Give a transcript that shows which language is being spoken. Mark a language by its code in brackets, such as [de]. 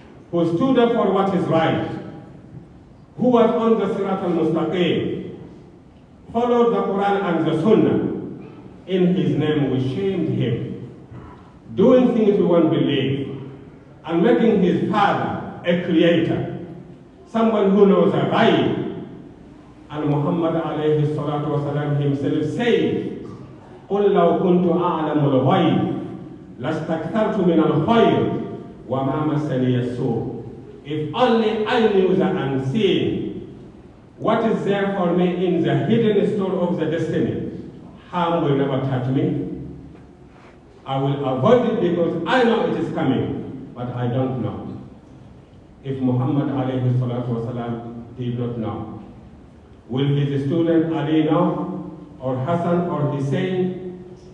[en] Who stood up for what is right, who was on the Sirat al-Mustaqim, followed the Quran and the Sunnah. In his name we shamed him, doing things we won't believe, and making his father a creator, someone who knows the right. And Muhammad alayhi salatu wasalam himself said, [ar] قُلْ لَوْ كُنْتُ أَعْلَمُ الْغَيْبِ لَاسْتَكْثَرْتُ مِنَ الْخَيْرِ وَمَا مَسَّنِيَ السُّوءُ. [en] If only I knew the unseen, what is there for me in the hidden store of the destiny, harm will never touch me. I will avoid it because I know it is coming, but I don't know. If Muhammad alayhi salatu wasalam did not know, will his student Ali know, or Hassan or Hussein?